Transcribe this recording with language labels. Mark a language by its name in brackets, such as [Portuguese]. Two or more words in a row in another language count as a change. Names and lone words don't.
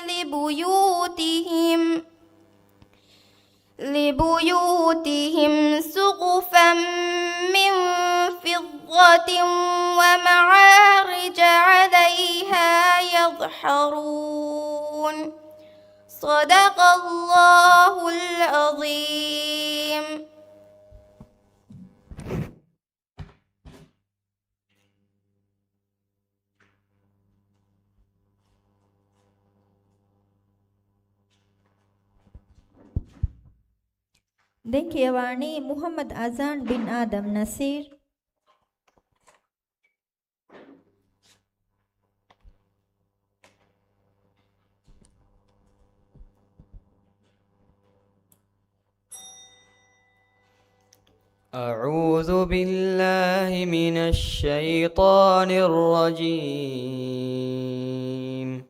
[Arabic] لبيوتهم سقفا من فضة ومعارج عليها يظهرون. صدق الله العظيم. [Sinhala] දැන් කියවන්නේ මුහම්මද් අසාන් බින් ආදම් නසීර්. [Arabic] أعوذ بالله من الشيطان الرجيم.